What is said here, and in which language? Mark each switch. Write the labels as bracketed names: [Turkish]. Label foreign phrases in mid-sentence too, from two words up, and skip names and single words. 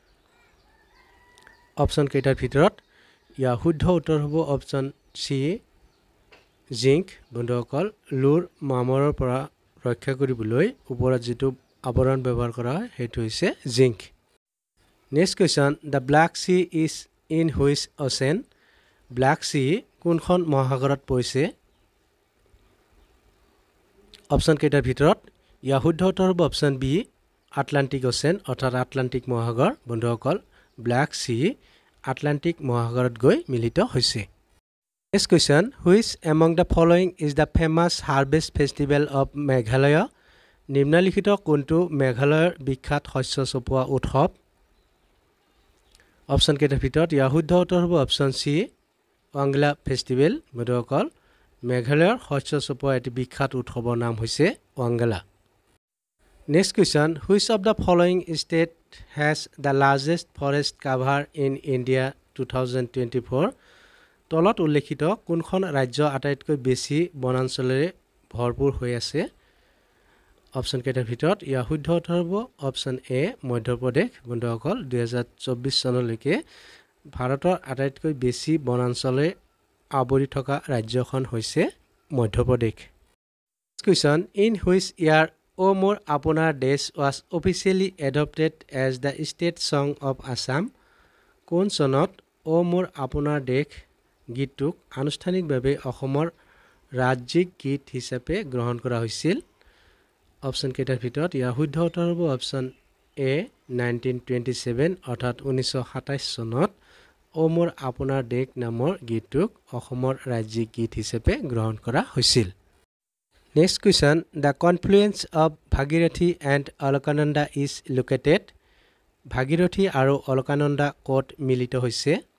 [Assamese] অপচন কেইটাৰ ভিতৰত ইয়াৰ শুদ্ধ উত্তৰ হ'ব অপচন সি জিংক বন্ধুসকল লুৰ মামৰ পৰা ৰক্ষা কৰিবলৈ ওপৰত যেটো আৱৰণ ব্যৱহাৰ কৰা হয় হেতু হৈছে জিংক [English] next question the Black Sea is in which ocean [Assamese] ব্ল্যাক সি কোনখন মহাসাগৰত পৰিছে অপচন কেইটাৰ ভিতৰত ইয়াৰ শুদ্ধ উত্তৰ হ'ব অপচন বি আটলান্টিক ওশেন অৰ্থাৎ আটলান্টিক মহাসাগৰ বন্ধুসকল ব্ল্যাক সি আটলান্টিক মহাসাগৰত গৈ মিলিত হৈছে [English] Next question, which among the following is the famous harvest festival of Meghalaya? [Assamese] নিম্নলিখিত কোনটো মেঘালয়ৰ বিখ্যাত শস্য চপোৱা উৎসৱ অপচন কেইটাৰ ভিতৰত ইয়াৰ শুদ্ধ উত্তৰ হ'ব অপচন সি ৱাংগলা ফেষ্টিভেল বন্ধুসকল মেঘালয়ৰ শস্য চপোৱা এটি বিখ্যাত উৎসৱৰ নাম হৈছে ৱাংগলা [English] Next question, which of the following state has the largest forest cover in India 2024? [Assamese] তলত উল্লেখিত কোনখন ৰাজ্য আটাইতকৈ বেছি বনাঞ্চলেৰে ভৰপূৰ হৈ আছে অপচন কেইটাৰ ভিতৰত ইয়াৰ শুদ্ধ উত্তৰ হ'ব অপচন এ মধ্যপ্ৰদেশ বন্ধুসকল 2024 চনলৈকে ভাৰতৰ আটাইতকৈ বেছি বনাঞ্চলে আৱৰি থকা ৰাজ্যখন হৈছে মধ্যপ্ৰদেশ [English] Question in which year O More Apunar Desh was officially adopted as the state song of Assam কোন চনত O More Apunar Desh গীতটোক আনুষ্ঠানিকভাৱে অসমৰ ৰাজ্যিক গীত হিচাপে [Assamese] গ্ৰহণ কৰা হৈছিল অপচন কেইটাৰ ভিতৰত ইয়াৰ শুদ্ধ উত্তৰ হ'ব অপচন এ 1927 অৰ্থাৎ 1927 চনত ও মোৰ আপোনাৰ দেশ নামৰ গীতটোক অসমৰ ৰাজ্যিক গীত হিচাপে গ্ৰহণ কৰা হৈছিল [English] next question the confluence of Bhagirathi and Alaknanda is located [Assamese] ভাগীৰথী আৰু অলকানন্দা ক'ত মিলিত হৈছে